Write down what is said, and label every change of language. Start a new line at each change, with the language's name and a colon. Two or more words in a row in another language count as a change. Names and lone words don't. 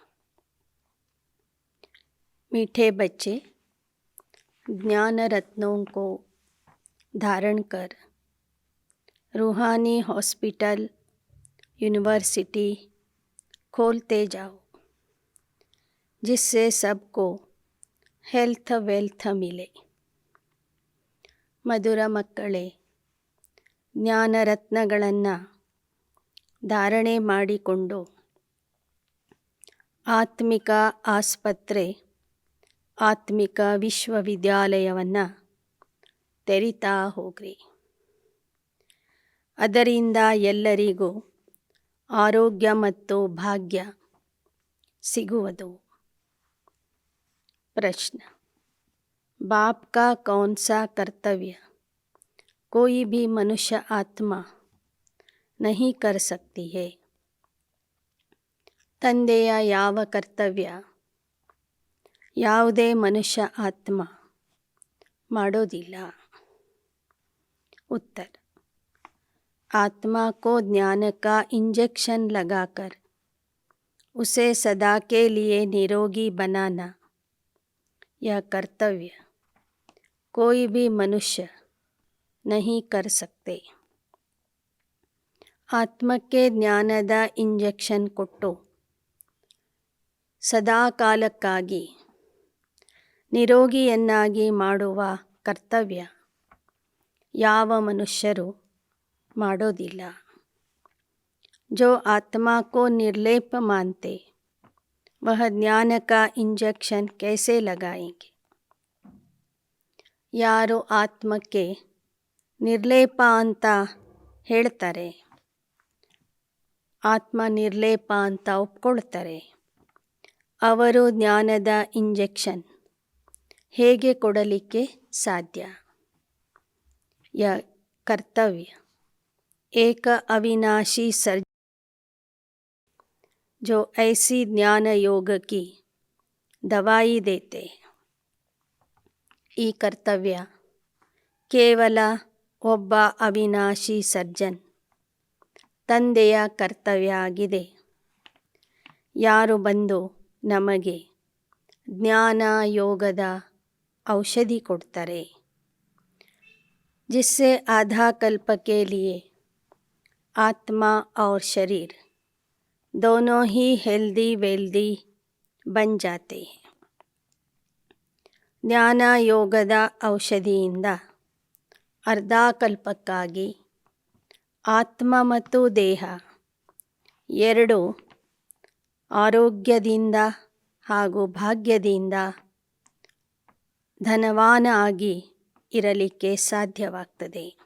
Hindi: मीठे बच्चे, ज्ञान रत्नों को धारण कर रूहानी हॉस्पिटल, यूनिवर्सिटी खोलते जाओ, जिससे सबको
English: health wealth
Hindi: ಮಿಲೆ.
Kannada: ಮಧುರ ಮಕ್ಕಳೇ, ಜ್ಞಾನರತ್ನಗಳನ್ನು ಧಾರಣೆ ಮಾಡಿಕೊಂಡು ಆತ್ಮಿಕ ಆಸ್ಪತ್ರೆ, ಆತ್ಮಿಕ ವಿಶ್ವವಿದ್ಯಾಲಯವನ್ನು ತೆರಿತಾ ಹೋಗ್ರಿ. ಅದರಿಂದ ಎಲ್ಲರಿಗೂ ಆರೋಗ್ಯ ಮತ್ತು ಭಾಗ್ಯ ಸಿಗುವುದು.
Hindi: प्रश्न: बाप का कौन सा कर्तव्य कोई भी मनुष्य आत्मा नहीं कर सकती है?
Kannada: ತಂದೆಯ ಯಾವ ಕರ್ತವ್ಯ ಯಾವುದೇ ಮನುಷ್ಯ ಆತ್ಮ ಮಾಡೋದಿಲ್ಲ?
Hindi: उत्तर: आत्मा को ज्ञान का इंजेक्शन लगाकर उसे सदा के लिए निरोगी बनाना, यह कर्तव्य कोई भी मनुष्य नहीं कर सकते.
Kannada: ಆತ್ಮಕ್ಕೆ ಜ್ಞಾನದ ಇಂಜೆಕ್ಷನ್ ಕೊಟ್ಟು ಸದಾಕಾಲಕ್ಕಾಗಿ ನಿರೋಗಿಯನ್ನಾಗಿ ಮಾಡುವ ಕರ್ತವ್ಯ ಯಾವ ಮನುಷ್ಯರು ಮಾಡೋದಿಲ್ಲ.
Hindi: जो आत्मा को निर्लेप मानते वह ज्ञान का इंजेक्शन कैसे लगाएंगे?
Kannada: ಯಾರು ಆತ್ಮಕ್ಕೆ ನಿರ್ಲೇಪ ಅಂತ ಹೇಳ್ತಾರೆ, ಆತ್ಮ ನಿರ್ಲೇಪ ಅಂತ ಒಪ್ಕೊಳ್ತಾರೆ, ಅವರು ಜ್ಞಾನದ ಇಂಜೆಕ್ಷನ್ ಹೇಗೆ ಕೊಡಲಿಕ್ಕೆ ಸಾಧ್ಯ?
Hindi: य कर्तव्य एक अविनाशी सर्ज जो ऐसी ज्ञान योग की दवाई देते.
Kannada: ಈ ಕರ್ತವ್ಯ ಕೇವಲ ಒಬ್ಬ ಅವಿನಾಶಿ ಸರ್ಜನ್ ತಂದೆಯ ಕರ್ತವ್ಯ ಆಗಿದೆ. ಯಾರು ಬಂದು ನಮಗೆ ಜ್ಞಾನ ಯೋಗದ ಔಷಧಿ ಕೊಡ್ತಾರೆ,
Hindi: जिससे आधा कल्प के लिए आत्मा और शरीर दोनों ही
English: healthy wealthy
Hindi: बन जाते हैं.
Kannada: ಜ್ಞಾನ ಯೋಗದ ಔಷಧಿಯಿಂದ ಅರ್ಧ ಕಲ್ಪಕ್ಕಾಗಿ ಆತ್ಮ ಮತ್ತು ದೇಹ ಎರಡು ಆರೋಗ್ಯದಿಂದ ಹಾಗೂ ಭಾಗ್ಯದಿಂದ ಧನವಾನ ಆಗಿ ಇರಲಿಕ್ಕೆ ಸಾಧ್ಯವಾಗ್ತದೆ.